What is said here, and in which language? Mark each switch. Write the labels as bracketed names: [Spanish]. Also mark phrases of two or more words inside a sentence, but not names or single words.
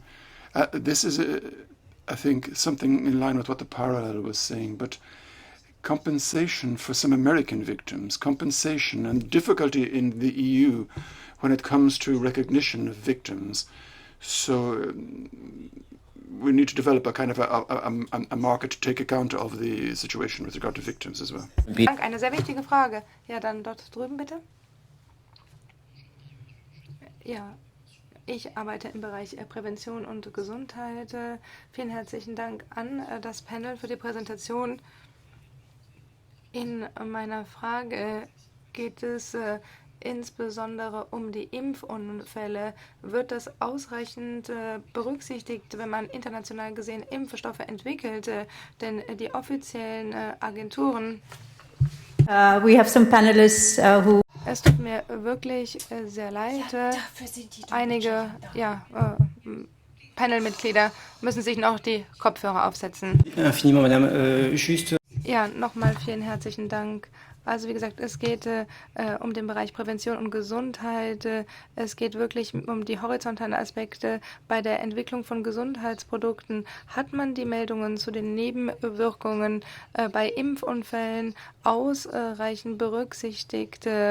[English] This is, I think, something in line with what the parallel was saying, but compensation for some American victims, compensation and difficulty in the EU when it comes to recognition of victims. So we need to develop a kind of a market to take account of the situation with regard to victims as well. [German] Dank, eine sehr wichtige Frage. Ja, dann dort drüben bitte. Ja, ich arbeite im Bereich Prävention und Gesundheit. Vielen herzlichen Dank an das Panel für die Präsentation. In meiner Frage geht es insbesondere um die Impfunfälle. Wird das ausreichend berücksichtigt, wenn man international gesehen Impfstoffe entwickelt? Denn die offiziellen Agenturen... [English] We have some panelists who... [German] Es tut mir wirklich sehr leid. Einige Panelmitglieder müssen sich noch die Kopfhörer aufsetzen. [French] Infiniment, Madame. Juste... [German] Ja, nochmal vielen herzlichen Dank. Also wie gesagt, es geht um den Bereich Prävention und Gesundheit. Es geht wirklich um die horizontalen Aspekte. Bei der Entwicklung von Gesundheitsprodukten hat man die Meldungen zu den Nebenwirkungen bei Impfunfällen ausreichend berücksichtigt.